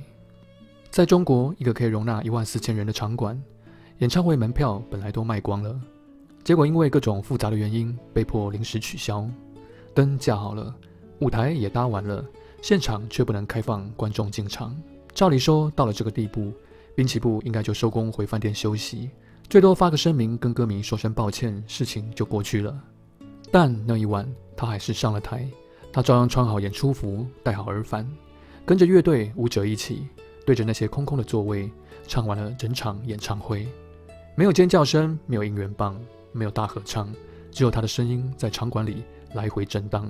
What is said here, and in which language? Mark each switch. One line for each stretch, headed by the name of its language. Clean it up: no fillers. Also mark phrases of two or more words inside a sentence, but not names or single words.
Chinese: 在中國，一個可以容納14000人的場館，演唱會門票本來都賣光了，結果因為各種複雜的原因，被迫臨時取消。燈架好了，舞台也搭完了，現場卻不能開放觀眾進場。照理說，到了這個地步，濱崎步應該就收工回飯店休息，最多發個聲明跟歌迷說聲抱歉，事情就過去了。但那一晚，他還是上了台，他照樣穿好演出服，戴好耳返，跟着樂隊舞者一起，對着那些空空的座位，唱完了整場演唱會。沒有尖叫聲，沒有應援棒，沒有大合唱，只有他的聲音在場館裡來回震盪。